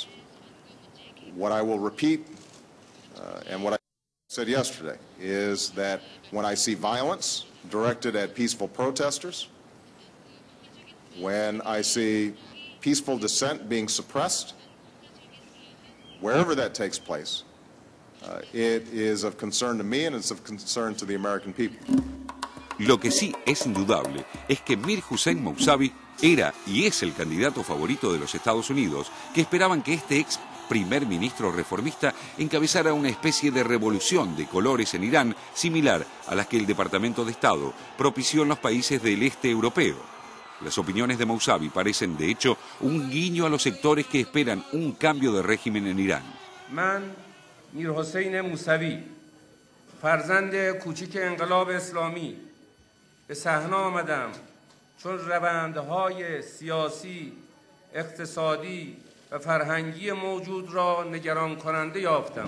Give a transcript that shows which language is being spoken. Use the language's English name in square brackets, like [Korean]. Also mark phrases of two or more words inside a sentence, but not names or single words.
[English] What I will repeat, and what I said yesterday, is that when I see violence directed at peaceful protesters, when I see peaceful dissent being suppressed, wherever that takes place, it is of concern to me and it's of concern to the American people. [Spanish] Lo que sí es indudable es que Mir Hossein Mousavi era y es el candidato favorito de los Estados Unidos, que esperaban que este ex primer ministro reformista encabezara una especie de revolución de colores en Irán similar a las que el Departamento de Estado propició en los países del este europeo. Las opiniones de Mousavi parecen, de hecho, un guiño a los sectores que esperan un cambio de régimen en Irán. [Persian] من میر حسین موسوی فرزند کوچک انقلاب اسلامی به صحنه آمدم چون روندهای سیاسی، اقتصادی و فرهنگی موجود را نگران کننده یافتم.